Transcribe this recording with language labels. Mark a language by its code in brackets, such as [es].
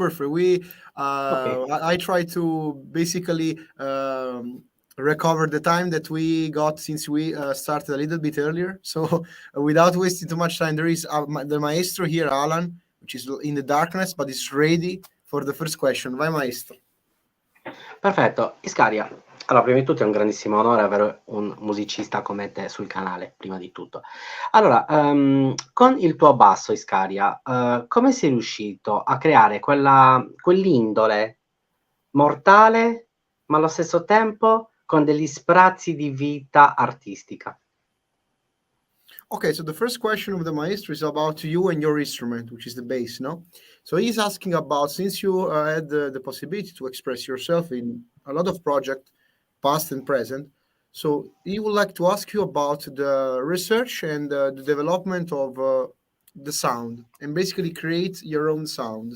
[en] We I try to basically recover the time that we got since we started a little bit earlier. So without wasting too much time, there is the maestro here, Alan, which is in the darkness, but is ready for the first question. [it] Vai maestro. Perfetto. Iscariah, allora prima di tutto è un grandissimo onore avere un musicista come te sul canale, prima di tutto. Allora, con il tuo basso, Iscariah, come sei riuscito a creare quell'indole mortale, ma allo stesso tempo con degli sprazzi di vita artistica? [en] Okay, so the first question of the maestro is about you and your instrument, which is the bass, no? So he's asking about, since you had the possibility to express yourself in a lot of projects, past and present, so he would like to ask you about the research and the development of the sound, and basically create your own sound.